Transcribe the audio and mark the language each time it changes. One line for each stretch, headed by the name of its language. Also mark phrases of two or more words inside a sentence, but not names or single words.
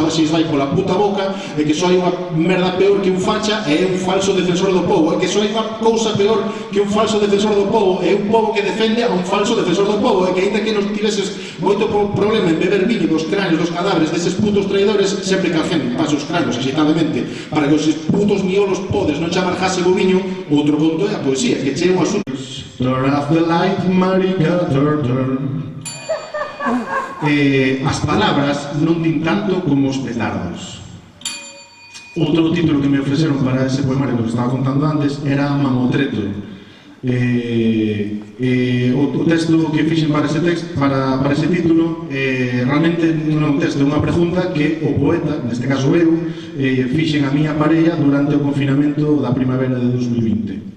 Galician: da xis vai pola puta boca e que só hai unha merda peor que un facha e é un falso defensor do povo e que só hai unha cousa peor que un falso defensor do povo e un povo que defende a un falso defensor do povo e que ainda que nos tiveses moito problema en beber viño dos cráneos dos cadáveres deses putos traidores sempre que alguén pasa os cráneos excitadamente para que os putos miolos podes non chamar jase o viño outro conto é a poesía que che é un asunto.
English: Turn off the light, marica, turn.
Galician: As palabras non din tanto como os petardos. Outro título que me ofreceron para ese poemario que estaba contando antes era Mamotreto. O texto que fixen para ese título realmente non é un texto, é unha pregunta que o poeta, neste caso eu, fixen a miña parella durante o confinamento da primavera de 2020.